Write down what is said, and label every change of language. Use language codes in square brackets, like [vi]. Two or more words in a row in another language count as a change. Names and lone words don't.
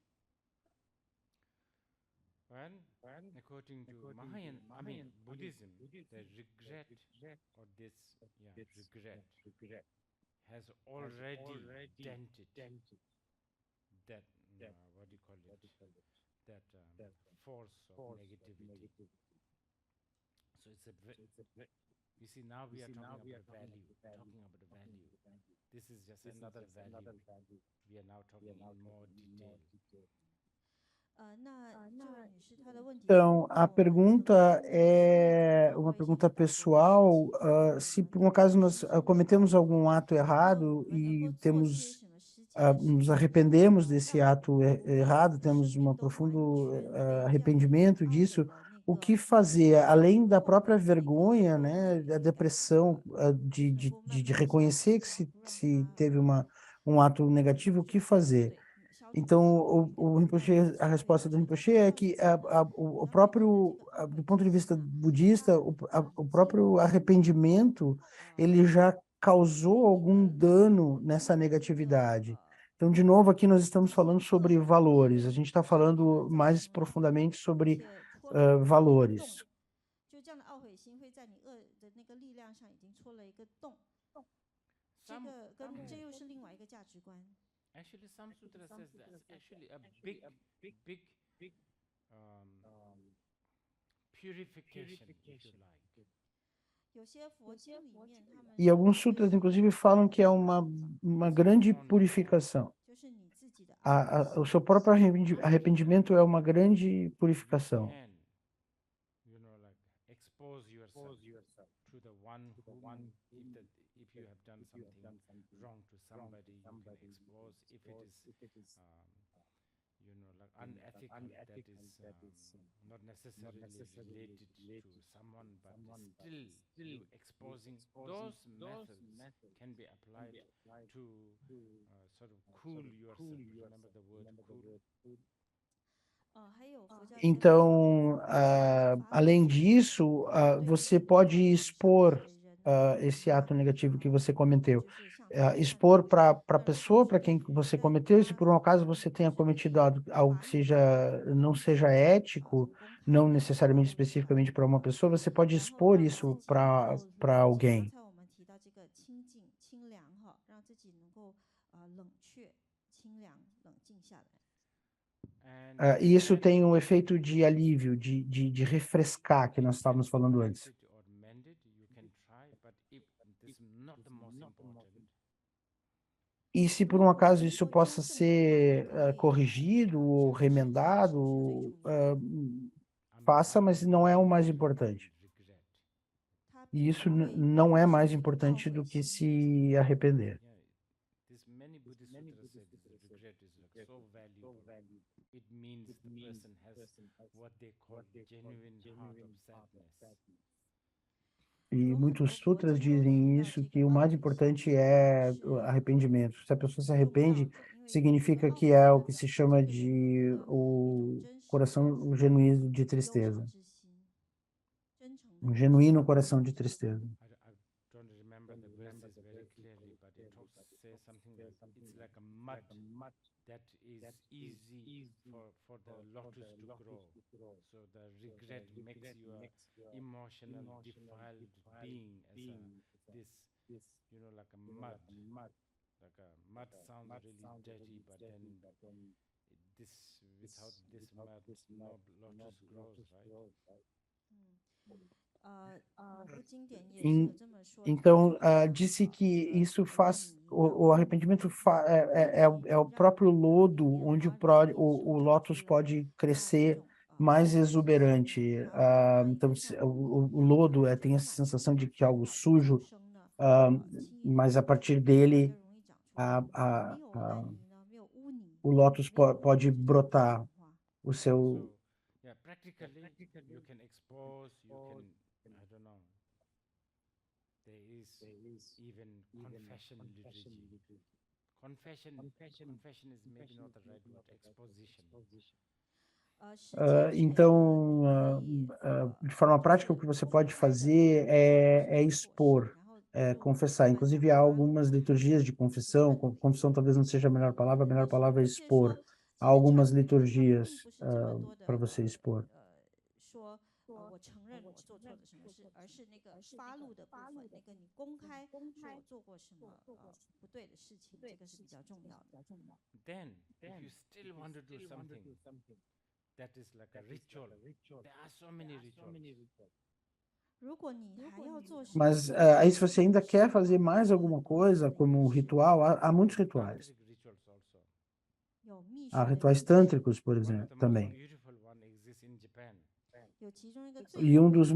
[en] Well, according to Buddhism, the regret or this regret has already dented that what do you call it, that force of negativity. So it's you see, now we are talking about a value. This is just another value. We are now talking in more detail. [zh] 那这位女士她的问题是 [pt] Então, a [zh] 问我们什么 [pt] pergunta [zh] 是 [pt] é [zh] 作 [pt] uma [zh] 为 [pt] pergunta [zh] 法国人 [pt] pessoal. [zh] 是对 [pt] Se [zh] 我 [pt] por [zh] 们 [pt] um acaso [zh] 的 [pt] nós [zh] 身份 [pt] cometemos algum ato [zh] 那 [pt] errado [zh] 我们能 [pt] e [zh] 够做些 [pt] temos [zh] 什么实际的事 [pt] nos [zh] 情 [pt] arrependemos desse [zh] 让 [pt] ato [zh] 我们 [pt] errado, [zh] 的 [pt] temos [zh] 生命 [pt] um [zh] 都完 [pt] profundo [zh] 全被这样的 [pt] arrependimento [zh] 懊悔 [pt] disso, [zh] 的那 [pt] o [zh] 个 [pt] que fazer? Além da [zh] 后 [pt] própria [zh] 悔的那个 [pt] vergonha, [zh] 后 [pt] né, [zh] 遗 [pt] da [zh] 感 [pt] depressão, [zh] 能够慢 [pt] de [zh] 慢消 [pt] reconhecer [zh] 减 [pt] que [zh] 掉， 不让 [pt] se [zh] 它 [pt] teve um ato negativo, o que fazer? [zh] 对消除 [pt] Então, [zh] 消退 [pt] o [zh] 掉， [pt] Rinpoche, [zh] 让 [pt] a [zh] 消退 [pt] resposta [zh] 掉 [pt] do [zh] 这个 [pt] Rinpoche é [zh] 让 [pt] que [zh] 自己呢 [pt] o [zh] 能够在这 [pt] próprio, [zh] 个懊 [pt] do [zh] 悔 [pt] ponto de [zh] 之 [pt] vista [zh] 下 [pt] budista, [zh] 让 [pt] o [zh] 自己 [pt] próprio arrependimento, ele já causou algum dano nessa negatividade. Então, de novo, aqui nós estamos falando sobre valores. A gente está falando mais profundamente sobre [zh] 且戳了一个 [pt] valores. [zh] 洞，就这样的懊悔心会在你恶的那个力量上已经戳了一个洞，这个这又是另外一个价值观。 [en] Actually, some sutra says that's actually a big purification, if you like. [zh] 有些佛经里面他们 [pt] E [zh] 说 [pt] alguns [zh] 这 [pt] sutras, [zh] 是 [pt] inclusive, falam que é uma grande purificação. [zh] 就是你自己的懊悔 [pt] O seu próprio arrependimento é uma grande purificação. [en] Can, like expose yourself to the one who, if you have done something wrong to somebody, you can expose. If it is, like unethical, that is not necessarily related to someone, but still you exposing. Those methods can be applied to sort of cool yourself. Remember the word cool? [zh] 还有佛教 [pt] Então, além disso, você pode expor esse ato negativo que você cometeu. Expor para a pessoa, para quem você cometeu, e se por um acaso você tenha cometido algo que não seja ético, não necessariamente especificamente para uma pessoa, você pode expor isso para alguém. [zh] 刚才我们提到这个清净、清凉哈，让自己能够冷却、清凉、冷静下来。 [pt] E isso tem um efeito de alívio, de refrescar, que nós estávamos falando antes. E se por um acaso isso possa ser corrigido ou remendado, faça, mas não é o mais importante. E isso não é mais importante do que se arrepender. [en] Yeah, this many Buddhist sutras say this regret is like so valuable. It means the person has what they call genuine heart of sadness. [pt] E muitos sutras dizem isso, que o mais importante é o arrependimento. Se a pessoa se arrepende, significa que é o que se chama de o coração genuíno de tristeza. Um genuíno coração de tristeza. [en] I don't remember the verses very clearly, but it says something like it's like a mud that is easy for the lotus to grow. So the regret makes you a emotional, defiled being as a, this, like a mud. Like a mud sounds really dirty, but then without this mud, no lotus grows, right? [zh] 某部经典也是 [pt] Em- [zh] 有这么说的， [pt] Então, disse que isso faz, o arrependimento é o próprio lodo onde o lótus pode crescer mais exuberante. Então, o lodo tem essa sensação de que é algo sujo, mas a partir dele o lótus pode brotar o seu. [en] So, yeah, practically, you can expose, I don't know, there is even confession liturgy. Confession is maybe not the right word, exposition. [zh] 实践是 [pt] Então, [zh] 你可以 [pt] de forma prática, o que você pode fazer é expor, [zh] 然后 [pt] confessar. Inclusive, há algumas liturgias de confissão. Confissão talvez não seja a melhor palavra é expor. Há algumas liturgias para você expor. [zh] 说我承认我做错了什么事，而是那个发露的部分，那个你公开说我做过什么不对的事情，这个是比较重要的。 [en] Then, if you still want to do something that is like a ritual, there are so many rituals. [zh] 如果你还要做什么 [pt] Mas aí, se você ainda quer fazer mais alguma coisa, como um ritual, há muitos rituais. [en] Tantric rituals also. [zh] 有密 [pt] Há [zh] 室的 [pt] rituais [zh] 仪式 [pt] tântricos, por [en] One of [pt] exemplo, [en] the most [pt] também. [en] beautiful one exists in Japan. [zh] 有其中一个最 [pt] E [zh] 有 [pt] um [zh] 名 [pt] dos